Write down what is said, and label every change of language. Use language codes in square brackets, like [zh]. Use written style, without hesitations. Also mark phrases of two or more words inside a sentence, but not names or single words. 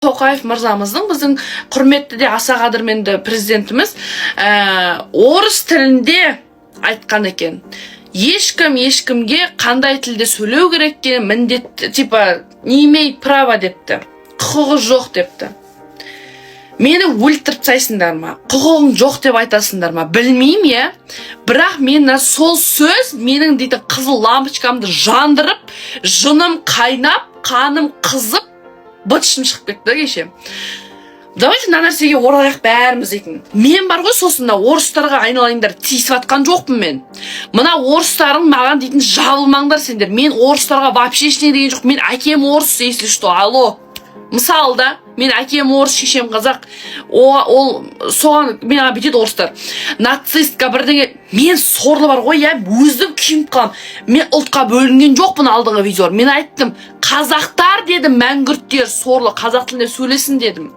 [kk] Тоқаев мырзамыздың, біздің құрметті де аса қадірменді президентіміз орыс тілінде айтқан екен. Ешкімге қандай тілде сөйлеу керек екен, міндет, [ru] типа, не имеет права депті. [kk] Құқығы жоқ депті. Мені өлтіріп тастайсыңдар ма? Құқығың жоқ деп айтасыңдар ма? Білмеймін, я. Бірақ мен сол сөз менің дейтін қызыл лампочкамды жандырып, жыным қайнап, қаным қызып, бытышым шығып кетті кеше. Давайте мына нәрсеге оралайық бәріміз дейтін. Мен бар ғой сосын орыстарға айналайындар тиісіп атқан жоқпын мен. Мына орыстарың маған дейтін жабылмаңдар сендер. Мен орыстарға вообще ештеңе деген жоқ. Мен әкем орыс, [ru] если что, алло. [kk] Мысалы да, мен әкем орыс, шешем қазақ. Ол соған мен бүйтеді орыстар. Нацистка бірдеңе. Мен сорлы бар ғой, я өзім күйіп қалам. Мен ұлтқа бөлінген жоқпын алдыңғы видеолар. Мен айттым, қазақтар дедім, мәңгүрттер сорлы, қазақ тілінде сөйлесін дедім.